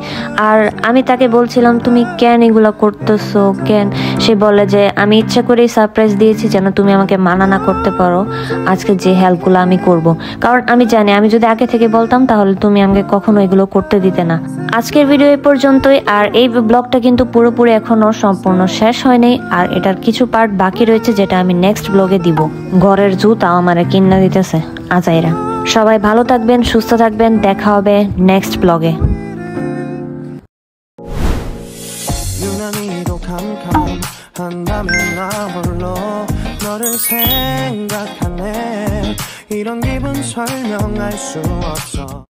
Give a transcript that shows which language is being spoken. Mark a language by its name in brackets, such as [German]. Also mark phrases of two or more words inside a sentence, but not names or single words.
[Bangla] আর আমি তাকে বলছিলাম তুমি কেন এগুলো করতেছো কেন, সে বলে যে আমি ইচ্ছা করেই সারপ্রাইজ দিয়েছি যেন তুমি আমাকে মানা না করতে পারো আজকে যে হেল্পগুলো আমি করব, কারণ আমি জানি আমি যদি আগে থেকে বলতাম তাহলে তুমি আমাকে কখনো এগুলো করতে দিতে না। আজকের ভিডিও এই পর্যন্তই, আর এই ব্লগটা কিন্তু পুরোপুরি এখনো সম্পূর্ণ শেষ হয়নি আর এটার কিছু পার্ট বাকি রয়েছে যেটা আমি [English] next blog [Bangla] দিব। ঘরের জুতা আমারে কিন্না দিতেছে আজাইরা। সবাই ভালো থাকবেন সুস্থ থাকবেন, দেখা হবে [English] next blog. [Korean] 유난히도 캄캄한다면 나 홀로 너를 생각하네. 이런 기분 설명할 수 없어.